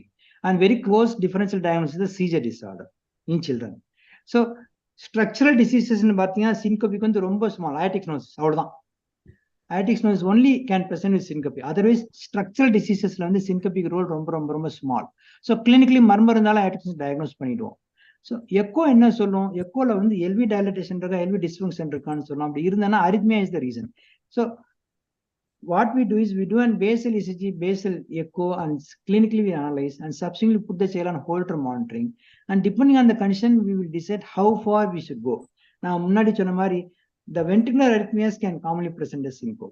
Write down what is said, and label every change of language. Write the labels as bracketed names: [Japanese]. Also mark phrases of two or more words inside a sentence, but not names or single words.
[English] And very close differential diagnosis is the seizure disorder in children. So structural diseases in syncope is very small. Aortic stenosis, aortic stenosis only can present with syncope. Otherwise, structural diseases syncope role small. So clinically, Murmur and aortic stenosis diagnosed pannidom. [Tamil] So echo என்ன சொல்லும், எக்கோ ல [English] LV dilatation LV dysfunction [Tamil] இருக்கானு சொல்லும். [English] Arrhythmia is the reason. So what we do is we do a basal ECG, basal echo, and clinically we analyze and subsequently put the child on Holter monitoring. And depending on the condition, we will decide how far we should go. Now, the ventricular arrhythmias can commonly present as syncope.